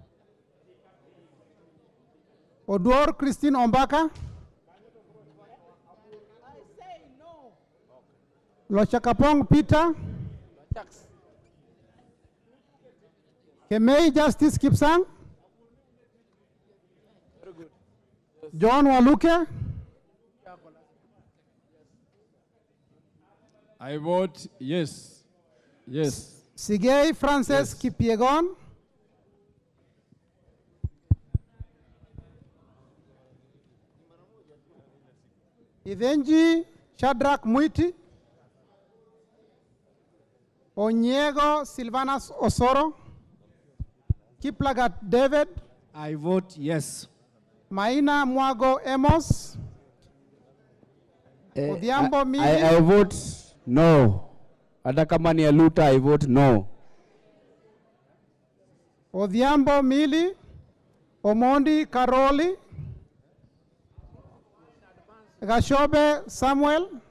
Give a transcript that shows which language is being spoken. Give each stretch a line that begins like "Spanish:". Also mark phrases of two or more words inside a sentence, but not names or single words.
English: Odor Christine Ombaka. Lochakapong Peter. Kemei Justice Kipsang. Very good. John Waluke. I vote yes. Yes. Sigei Frances Kipiegon. Ivenji Shadrach Muiti. Onyego Silvanas Osoro. Kiplagat David. I vote yes. Maina Mwago Amos. Odhiambo Mili. I vote no.
Swahili: Hata kama ni Aluta,
English: I vote no. Odhiambo Mili. Omondi Karoli. Gashobe Samuel.